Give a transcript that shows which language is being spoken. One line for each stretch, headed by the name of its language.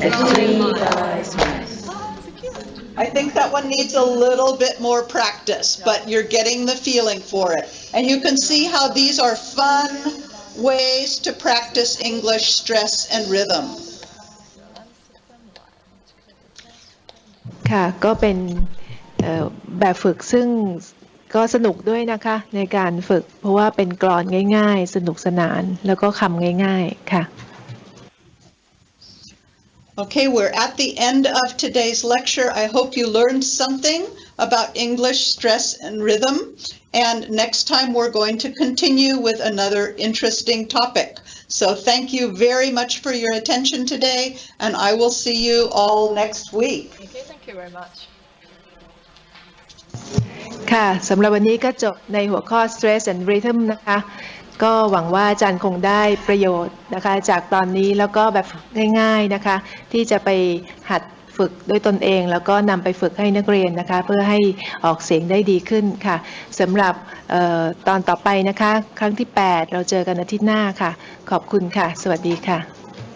English: And 3 blind mice. I think that one needs a little bit more practice, but you're getting the feeling for it. And you can see how these are fun ways to practice English stress and rhythm.
Thai: ค่ะก็เป็นแบบฝึกซึ่งก็สนุกด้วยนะคะในการฝึกเพราะว่าเป็นกลอนง่ายๆสนุกสนานแล้วก็คำง่ายๆค่ะ
English: Okay, we're at the end of today's lecture. I hope you learned something about English stress and rhythm. And next time we're going to continue with another interesting topic. So thank you very much for your attention today, and I will see you all next week. Okay, thank you very much.
Thai: ค่ะสำหรับวันนี้ก็จบในหัวข้อ
English: stress and rhythm
Thai: นะคะก็หวังว่าอาจารย์คงได้ประโยชน์นะคะจากตอนนี้แล้วก็แบบง่ายๆนะคะที่จะไปหัดฝึกด้วยตนเองแล้วก็นำไปฝึกให้นักเรียนนะคะเพื่อให้ออกเสียงได้ดีขึ้นค่ะสำหรับตอนต่อไปนะคะครั้งที่ 8เราเจอกันอาทิตย์หน้าค่ะขอบคุณค่ะสวัสดีค่ะ